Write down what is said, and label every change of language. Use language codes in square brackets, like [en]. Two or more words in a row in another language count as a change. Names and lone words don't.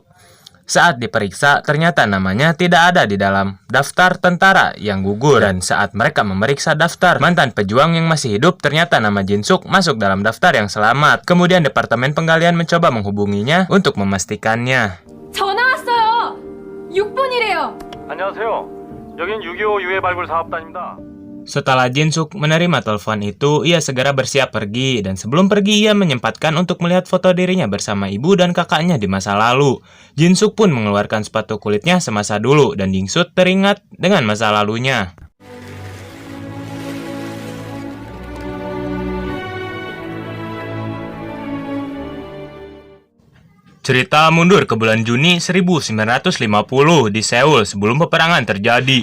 [id] Saat diperiksa, ternyata namanya tidak ada di dalam daftar tentara yang gugur. Dan saat mereka memeriksa daftar mantan pejuang yang masih hidup, ternyata nama Jin-suk masuk dalam daftar yang selamat. Kemudian Departemen Penggalian mencoba menghubunginya untuk memastikannya. [ko] 전화 왔어요. 6분이래요. 안녕하세요. 여긴 6.25 유해 발굴 사업단입니다. [id] Setelah Jin-suk menerima telepon itu, ia segera bersiap pergi, dan sebelum pergi ia menyempatkan untuk melihat foto dirinya bersama ibu dan kakaknya di masa lalu. Jin-suk pun mengeluarkan sepatu kulitnya semasa dulu, dan Jin-suk teringat dengan masa lalunya. Cerita mundur ke bulan Juni 1950 di Seoul sebelum peperangan terjadi.